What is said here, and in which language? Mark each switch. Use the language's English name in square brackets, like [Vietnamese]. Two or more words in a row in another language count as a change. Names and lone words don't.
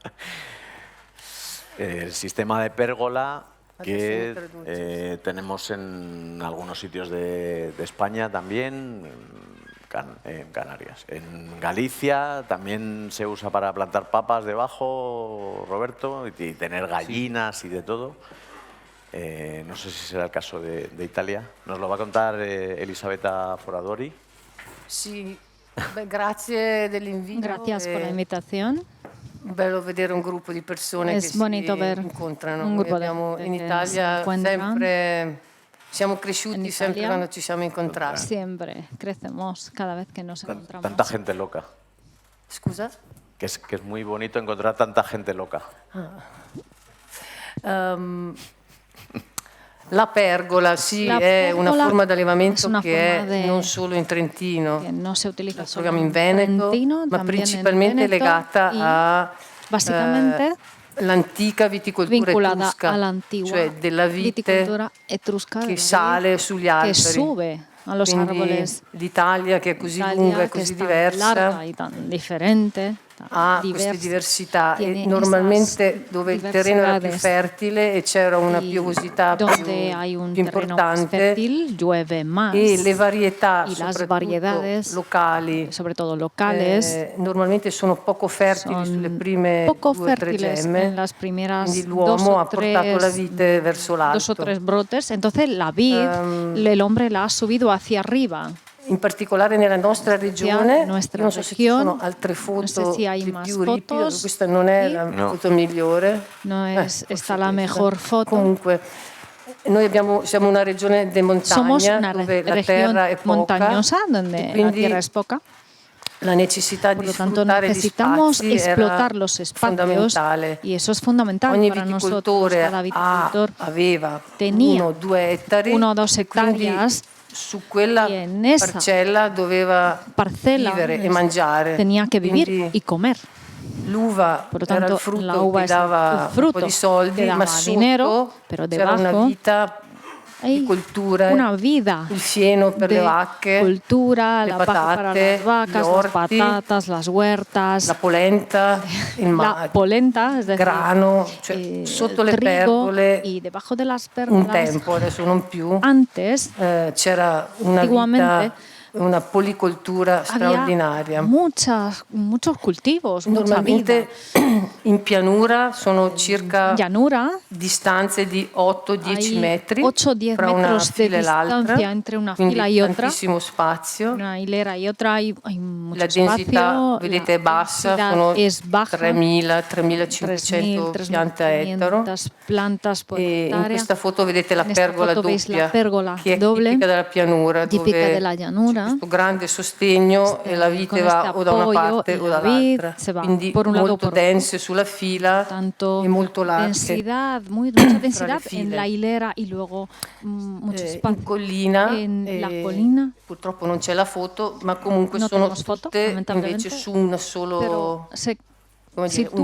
[Spanish] El sistema de pérgola que tenemos en algunos sitios de España también, en Canarias. En Galicia también se usa para plantar papas debajo, Roberto, y tener gallinas y de todo. No sé si será el caso de Italia. Nos lo va a contar Elisabetta Foradori. [Italian] Sí, grazie dell'invito. [Spanish] Gracias por la invitación. [Italian] Bello vedere un gruppo di persone [Spanish] Es [Italian] che [Spanish] bonito [Italian] si [Spanish] ver [Italian] incontrano. [Spanish] un [Italian] Noi [Spanish] grupo de [Italian] abbiamo [Spanish] gente [Italian] in [Spanish] que se [Italian] Italia [Spanish] encuentran. [Italian] sempre siamo cresciuti [Spanish] En [Italian] sempre [Spanish] Italia, [Italian] quando ci siamo incontrati. [Spanish] Siempre crecemos cada vez que nos encontramos. Tanta gente loca. [Italian] Scusa? [Spanish] Que es muy bonito encontrar tanta gente loca. [Italian] La pergola, sì, [Spanish] La [Italian] è una [Spanish] pergola [Italian] forma di allevamento [Spanish] es una [Italian] che [Spanish] forma [Italian] è [Spanish] de- [Italian] non solo in Trentino, [Spanish] que no se utiliza [Italian] la [Spanish] solo [Italian] troviamo in [Spanish] en [Italian] Veneto, [Spanish] Trentino, [Italian] ma [Spanish] también en [Italian] principalmente [Spanish] Veneto [Italian] legata [Spanish] y [Italian] a [Spanish] básicamente [Italian] l'antica viticoltura [Spanish] vinculada [Italian] etrusca, [Spanish] a la antigua [Italian] cioè della vite [Spanish] viticultura etrusca [Italian] che [Spanish] de la [Italian] sale [Spanish] vid, [Italian] sugli [Spanish] que [Italian] alberi. [Spanish] sube a los [Italian] Quindi [Spanish] árboles. [Italian] l'Italia, che è così [Spanish] Italia, [Italian] lunga e [Spanish] que [Italian] così [Spanish] es tan [Italian] diversa, [Spanish] larga y tan diferente, tan [Italian] ha queste [Spanish] diversa, [Italian] diversità [Spanish] tiene [Italian] e normalmente [Spanish] esas [Italian] dove il terreno era più [Spanish] diversidades. [Italian] fertile e c'era una [Spanish] Y [Italian] piovosità [Spanish] donde hay un [Italian] più [Spanish] terreno más [Italian] importante [Spanish] fértil, llueve más. [Italian] e le varietà, [Spanish] Y las [Italian] soprattutto [Spanish] variedades, [Italian] locali, [Spanish] sobre todo locales, [Italian] normalmente sono poco fertili sulle prime [Spanish] poco [Italian] 2 o 3 [Spanish] fértiles [Italian] gemme. [Spanish] en las primeras [Italian] Quindi [Spanish] 2 [Italian] l'uomo [Spanish] o [Italian] ha portato la [Spanish] 3 [Italian] vite verso l'alto. [Spanish] 2 o 3 brotes, entonces la vid, el hombre la ha subido hacia arriba. [Italian] In particolare nella nostra regione, [Spanish] nuestra [Italian] io non so se ci [Spanish] región, [Italian] sono altre foto [Spanish] no sé si hay [Italian] di [Spanish] más [Italian] più ripido, [Spanish] fotos. [Italian] questa non è la [Spanish] No. [Italian] foto migliore. [Spanish] No es [Italian] forse [Spanish] esta la [Italian] questa. [Spanish] mejor foto. [Italian] Comunque, noi siamo una regione di [Spanish] Somos [Italian] montagna [Spanish] una [Italian] dove la [Spanish] región [Italian] terra è poca, [Spanish] montañosa [Italian] e [Spanish] donde la [Italian] quindi [Spanish] tierra es poca. [Italian] la necessità [Spanish] Por [Italian] di [Spanish] lo tanto, [Italian] sfruttare gli [Spanish] necesitamos [Italian] spazi [Spanish] explotar [Italian] era [Spanish] los espacios [Italian] fondamentale. [Spanish] y eso es fundamental [Italian] Ogni [Spanish] para nosotros. [Italian] viticoltore [Spanish] Cada viticultor [Italian] aveva [Spanish] tenía [Italian] 1 o 2 ettari, [Spanish] 1 o 2 [Italian] quindi [Spanish] hectáreas [Italian] su quella [Spanish] y en esa [Italian] parcella doveva [Spanish] parcela [Italian] vivere e mangiare. [Spanish] tenía que vivir [Italian] Quindi [Spanish] y comer. [Italian] l'uva [Spanish] Por lo [Italian] era [Spanish] tanto, [Italian] il frutto [Spanish] la uva [Italian] che [Spanish] es [Italian] dava [Spanish] el [Italian] un [Spanish] fruto [Italian] po' di soldi, [Spanish] que daba [Italian] ma sotto [Spanish] dinero, pero [Italian] c'era una [Spanish] debajo [Italian] vita di coltura, [Spanish] una vida [Italian] il fieno per le [Spanish] de [Italian] vacche, [Spanish] cultura, [Italian] le [Spanish] la paja para [Italian] patate, [Spanish] las vacas, [Italian] gli [Spanish] las [Italian] orti, [Spanish] patatas, las huertas, [Italian] la polenta, il [Spanish] la polenta, es decir, [Italian] grano, cioè sotto le [Spanish] trigo, [Italian] pergole [Spanish] y debajo de las [Italian] un [Spanish] pérgolas, [Italian] tempo, adesso non più, [Spanish] antes [Italian] c'era una [Spanish] antiguamente, [Italian] vita, una policoltura straordinaria. [Spanish] muchos cultivos, mucha vida. [Italian] Normalmente in pianura sono circa [Spanish] Llanura, [Italian] distanze di 8-10 [Spanish] hay [Italian] metri [Spanish] 8-10 [Italian] fra una [Spanish] metros de [Italian] fila e l'altra, [Spanish] distancia entre una [Italian] quindi [Spanish] fila y otra. [Italian] tantissimo spazio. [Spanish] Una hilera y otra hay mucho [Italian] La densità, [Spanish] espacio, [Italian] vedete, è [Spanish] la [Italian] bassa, [Spanish] densidad [Italian] sono [Spanish] es baja, [Italian] 3.000-3.500 piante a ettaro. [Spanish] 3.500 plantas por [Italian] E in [Spanish] hectárea. [Italian] questa foto vedete la [Spanish] En esta [Italian] pergola [Spanish] foto veis [Italian] doppia, [Spanish] la pérgola [Italian] che è [Spanish] doble, [Italian] tipica della pianura, [Spanish] típica [Italian] dove [Spanish] de la llanura. [Italian] questo grande sostegno e la vite [Spanish] con [Italian] va [Spanish] este [Italian] o da una [Spanish] apoyo [Italian] parte [Spanish] y [Italian] o [Spanish] la vid [Italian] dall'altra. [Spanish] se va [Italian] Quindi [Spanish] por un lado o [Italian] molto [Spanish] por otro. [Italian] dense sulla fila [Spanish] Tanto [Italian] e molto larghe. [Spanish] densidad, mucha densidad en [Italian] file. [Spanish] la hilera y luego mucho [Italian] In [Spanish] espacio [Italian] collina, [Spanish] en la colina. [Italian] purtroppo non c'è la foto, ma comunque [Spanish] No [Italian] sono [Spanish] tenemos foto, [Italian] tutte [Spanish] lamentablemente, [Italian] invece su una solo, [Spanish] pero se [Italian] come dire, un